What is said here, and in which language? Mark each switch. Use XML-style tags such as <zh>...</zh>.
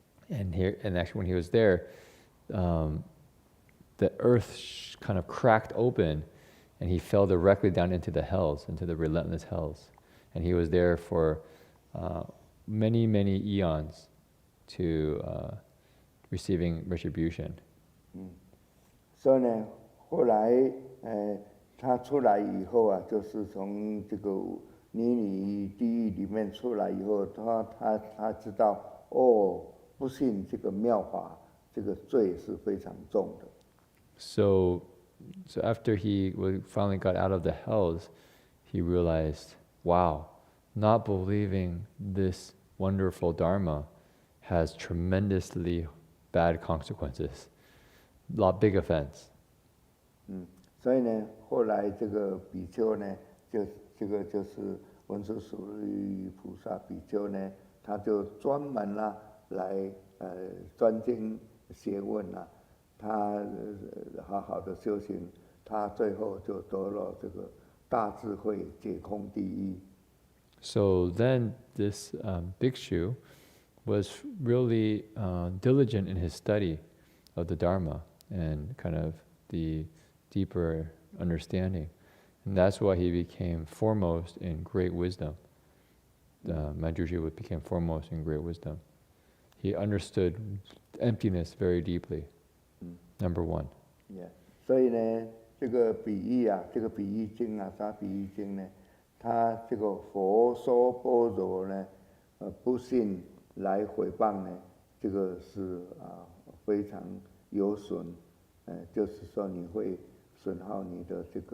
<en>And actually, when he was there, the earth kind of cracked open, and he fell directly down into the hells, into the relentless hells. And he was there for many, many eons to receiving retribution.</en> <zh>所以呢，后来他出来以后啊，就是从这个泥地狱里面出来以后，他知道哦，不信这个妙法，这个罪是非常重的。</zh> <en>So after he finally got out of the hells, he realized, wow, not believing this wonderful Dharma has tremendously bad consequences, big offense.</en> <zh>所以呢，后来这个比丘呢，就是文殊师利菩萨比丘呢，他就专门来专精学问他好好的修行，他最后就得了这个大智慧解空第一。</zh> <en>So then this bhikshu was really diligent in his study of the Dharma and kind of the deeper understanding. And that's why he became foremost in great wisdom. Manjushri became foremost in great wisdom. He understood emptiness very deeply. Number one. Yeah.</en> <zh>所以呢，这个比喻经啥比喻经呢？他这个佛说般若呢，不信来毁谤呢，这个是非常有损，就是说你会损耗你的</zh>